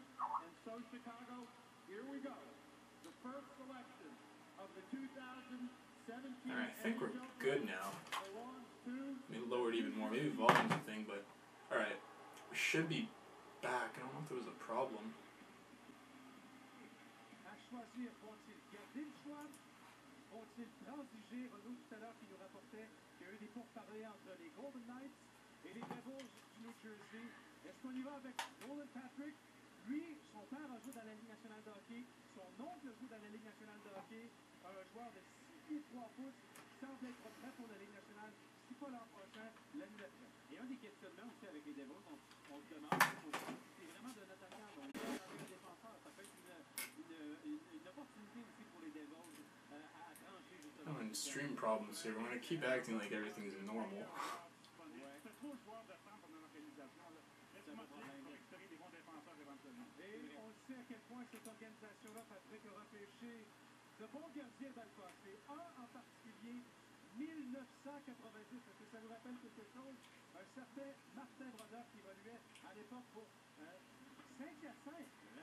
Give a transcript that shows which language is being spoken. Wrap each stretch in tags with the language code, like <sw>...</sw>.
<en>And so Chicago, here we go. The first selection of the 2017. Alright, I think we're good now. belongs to Let me lower it even more. Maybe volume's a thing, but alright. We should be back. I don't know if there was a problem.</en> <fr>à choisir. Vont-ils garder le choix? Vont-ils transiger? Renaud tout à l'heure qui nous rapportait qu'il y a eu des pourparlers entre les Golden Knights et les Devils du New Jersey. Est-ce qu'on y va avec Nolan Patrick? Lui, son père a joué dans la Ligue nationale de hockey. Son oncle joue dans la Ligue nationale de hockey. Un joueur de 6 pieds 3 pouces qui semble être prêt pour la Ligue nationale. Si pas l'an prochain, l'année d'après. Et un des questionnements aussi avec les Devils, on se demande, c'est vraiment d'un attaquant, donc un défenseur, ça peut être une opportunité aussi pour les Devils à trancher justement.</fr> <en>Oh, and stream problems here. We're going to keep acting like everything's normal.</en> <fr>C'est trop le joueur de temps pour une organisation. Laisse-moi te dire qu'on va récupérer des bons défenseurs éventuellement. Et on sait à quel point cette organisation-là, Patrick, a repêché de bons gardiens dans le passé. Un en particulier, 1990. Est-ce que ça nous rappelle quelque chose? Un certain Martin Brodeur qui évoluait à l'époque pour Saint-Hyacinthe.</fr>